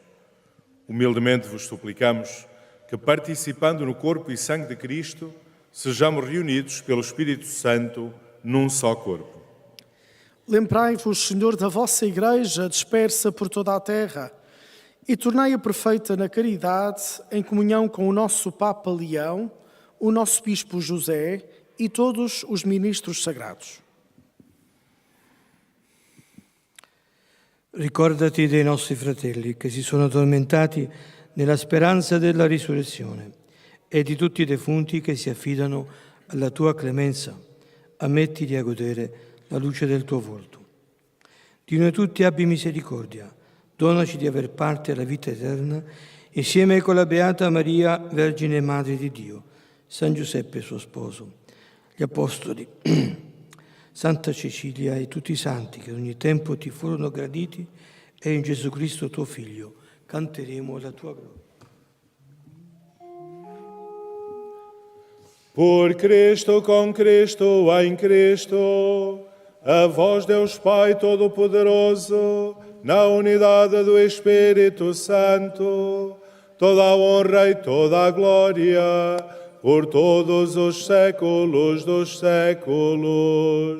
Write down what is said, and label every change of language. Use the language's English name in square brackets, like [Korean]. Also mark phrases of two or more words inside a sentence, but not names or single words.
[Portuguese] Humildemente vos suplicamos que, participando no corpo e sangue de Cristo, sejamos reunidos pelo Espírito Santo num só corpo. Lembrai-vos, Senhor, da vossa Igreja dispersa por toda a terra e tornai-a perfeita na caridade, em comunhão com o nosso Papa Leão, o nosso Bispo José e todos os ministros sagrados. [Italian] Ricordati dei nostri fratelli che si sono addormentati nella speranza della risurrezione e di tutti i defunti che si affidano alla tua clemenza. Ammettili a godere la luce del tuo volto. Di noi tutti abbi misericordia. Donaci di aver parte alla vita eterna, insieme con la Beata Maria, Vergine Madre di Dio, San Giuseppe suo sposo, gli Apostoli, Santa Cecilia e tutti i santi che ogni tempo ti furono graditi, e in Gesù Cristo tuo Figlio canteremo la tua gloria. [Portuguese] Por Cristo, com Cristo, em Cristo, a vós, Deus Pai Todo-Poderoso, na unidade do Espírito Santo, toda a honra e toda a glória, por todos os séculos dos séculos.